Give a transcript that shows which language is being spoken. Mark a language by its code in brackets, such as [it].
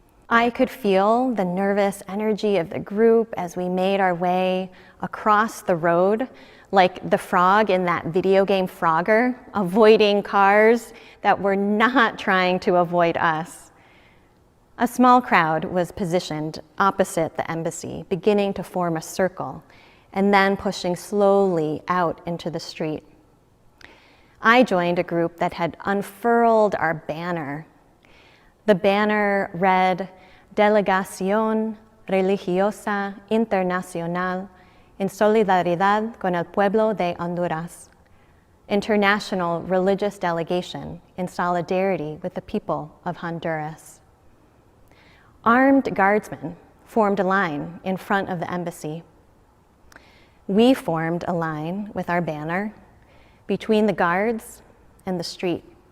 [en] I could feel the nervous energy of the group as we made our way across the road, like the frog in that video game Frogger, avoiding cars that were not trying to avoid us. A small crowd was positioned opposite the embassy, beginning to form a circle, and then pushing slowly out into the street. I joined a group that had unfurled our banner. The banner read, [es] Delegación Religiosa Internacional en solidaridad con el pueblo de Honduras. [en] International Religious Delegation in solidarity with the people of Honduras. Armed guardsmen formed a line in front of the embassy. We formed a line with our banner between the guards and the street.